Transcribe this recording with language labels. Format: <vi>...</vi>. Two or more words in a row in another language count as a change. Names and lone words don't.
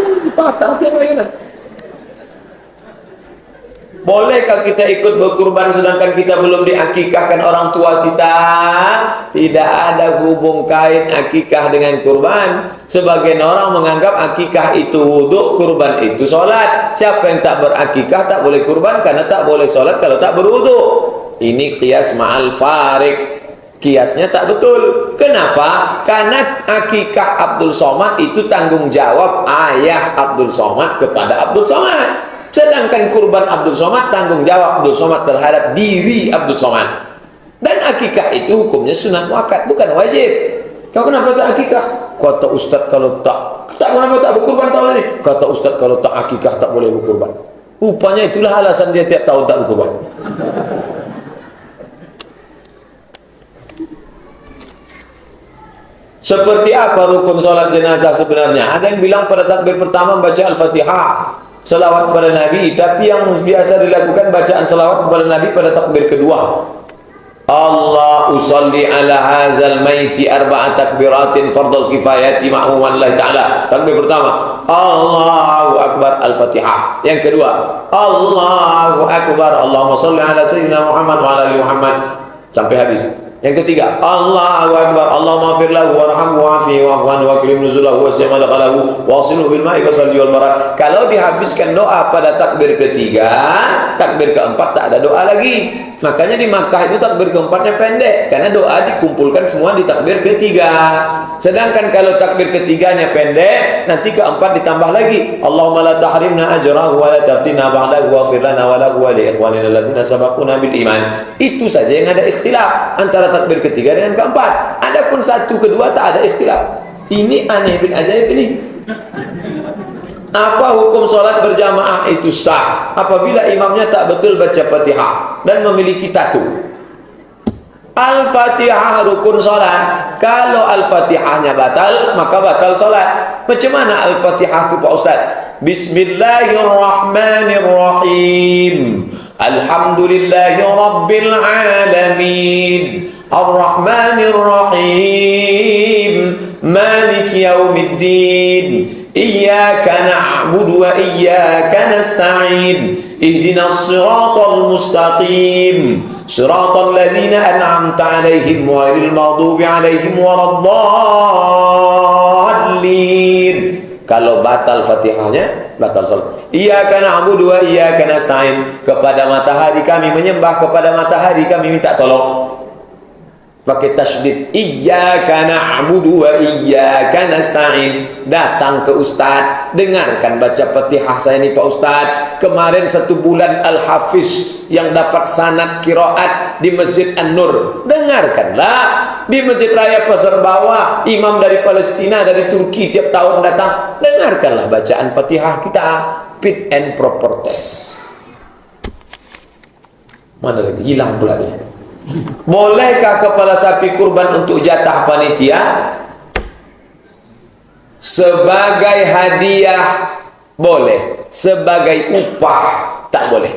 <id>Patah tiang ayunan. Bolehkah kita ikut berkurban sedangkan kita belum diakikahkan orang tua kita? Tidak ada hubung kait akikah dengan kurban. Sebagian orang menganggap akikah itu wudhu, kurban itu solat. Siapa yang tak berakikah tak boleh kurban karena tak boleh solat kalau tak berwudhu. Ini</id> <ar>قياس مع الفارق.</ar> <id>Kiasnya tak betul. Kenapa? Karena akikah Abdul Somad itu tanggung jawab ayah Abdul Somad kepada Abdul Somad. Sedangkan kurban Abdul Somad tanggung jawab Abdul Somad terhadap diri Abdul Somad. Dan akikah itu hukumnya sunat muakkad, bukan wajib. Kau kenapa tak akikah? Kata ustaz kalau tak kenapa tak berkurban tahun ini? Kata ustaz kalau tak akikah tak boleh berkurban. Rupanya itulah alasan dia tiap tahun tak berkurban. Seperti apa rukun solat jenazah sebenarnya? Ada yang bilang pada takbir pertama baca Al-Fatihah, selawat kepada Nabi, tapi yang biasa dilakukan bacaan selawat kepada Nabi pada takbir kedua.</id> <ar>الله أصلي على هذا الميت أربع تكبيرات فرض الكفاية مأموما الله تعالى.</ar> <id>Takbir pertama</id> <ar>الله أكبر,</ar> <id>Al-Fatihah. Yang kedua</id> <ar>الله أكبر، اللهم صل على سيدنا محمد وعلى آل محمد,</ar> <id>sampai habis. Yang ketiga</id> <ar>الله أكبر، اللهم اغفر له وارحمه وعافه وعفوا وأكرم نزله ووسع مدخله واغسله بالماء والثلج والبرد.</ar> <id>Kalau dihabiskan doa pada takbir ketiga, takbir keempat tak ada doa lagi. Makanya di Makkah itu takbir keempatnya pendek, karena doa dikumpulkan semua di takbir ketiga. Sedangkan kalau takbir ketiganya pendek, nanti keempat ditambah lagi</id> <ar>اللهم لا تحرمنا أجره ولا تفتنا بعده واغفر لنا وله ولإخواننا الذين سبقونا بالإيمان.</ar> <id>Itu saja yang ada ikhtilaf antara takbir ketiga dengan keempat. Adapun satu kedua tak ada ikhtilaf. Ini aneh bin ajaib ini. Apa hukum solat berjamaah itu sah apabila imamnya tak betul baca Fatihah dan memiliki tatu? Al-Fatihah rukun solat. Kalau Al-Fatihahnya batal, maka batal solat. Macam mana Al-Fatihah itu Pak Ustaz?</id> <ar>Bismillahirrahmanirrahim. الحمد لله رب العالمين. الرحمن الرحيم. مالك يوم الدين. إياك نعبد وإياك نستعين. اهدنا الصراط المستقيم. صراط الذين أنعمت عليهم غير المغضوب عليهم ولا الضالين.</ar> <id>Kalau batal Fatihahnya, batal salat.</id> <ar>إياك نعبد وإياك نستعين.</ar> <id>Kepada matahari kami menyembah, kepada matahari kami minta tolong. Pakai tasydid,</id> <ar>إياك نعبد وإياك نستعين.</ar> <id>Datang ke ustaz, dengarkan baca Fatihah saya ni Pak Ustaz. Kemarin 1 bulan Al-Hafiz yang dapat sanad qiraat di Masjid An-Nur. Dengarkanlah di Masjid Raya Pasar Bawah, imam dari Palestina, dari Turki tiap tahun datang. Dengarkanlah bacaan Fatihah kita.</id> <en>Fit and proper test.</en> <id>Mana lagi? Hilang pula dia. Bolehkah kepala sapi kurban untuk jatah panitia? Sebagai hadiah boleh, sebagai upah tak boleh.</id>